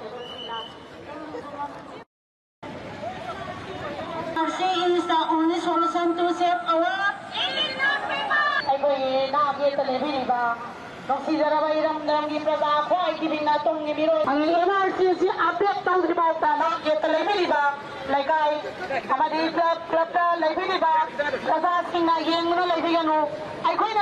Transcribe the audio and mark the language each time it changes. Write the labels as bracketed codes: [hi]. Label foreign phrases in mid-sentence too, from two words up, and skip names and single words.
[en] Is the only solution welcome to save our [mni] ꯑꯩꯈꯣꯏꯒꯤ ꯅꯥꯒꯦꯠꯇ ꯂꯩꯕꯤꯔꯤꯕ ꯅꯨꯡꯁꯤꯖꯔꯕ ꯏꯔꯝꯗꯝꯒꯤ ꯄ꯭ꯔꯖꯥ ꯈ꯭ꯋꯥꯏꯒꯤ ꯃꯤꯡꯅ ꯇꯨꯡꯒꯤ ꯃꯤꯔꯣꯜ NRC ꯑꯞꯗꯦꯠ ꯇꯧꯗ꯭ꯔꯤꯐꯥꯎꯕ ꯅꯥꯒꯦꯠꯇ ꯂꯩꯕꯤꯔꯤꯕ ꯂꯩꯀꯥꯏ ꯑꯃꯗꯤ ꯀ꯭ꯂꯕꯇ ꯂꯩꯕꯤꯔꯤꯕ ꯄ꯭ꯔꯖꯥꯁꯤꯡꯅ ꯌꯦꯡꯗꯨꯅ ꯂꯩꯕꯤꯒꯅꯨ ꯑꯩꯈꯣꯏꯅ